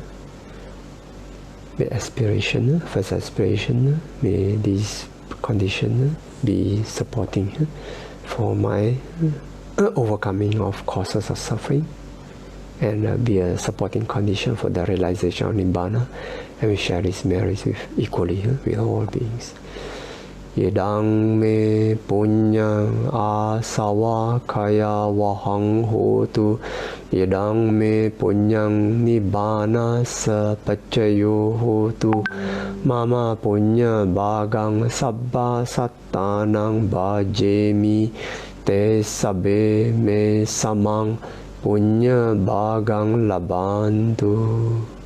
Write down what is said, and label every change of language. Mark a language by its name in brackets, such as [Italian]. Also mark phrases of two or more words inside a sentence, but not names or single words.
[English] With aspiration, first aspiration, may this condition be supporting for my overcoming of causes of suffering, and be a supporting condition for the realization of Nibbana, and we share this merit with equally with all beings. [Pali] Yedang me punyang asawa kaya wahang hotu, yedang me punyang nibbana sapacayo hotu, mama punya bagang sabba sattanang bhajemi, te sabe me samang punya bagang labantu.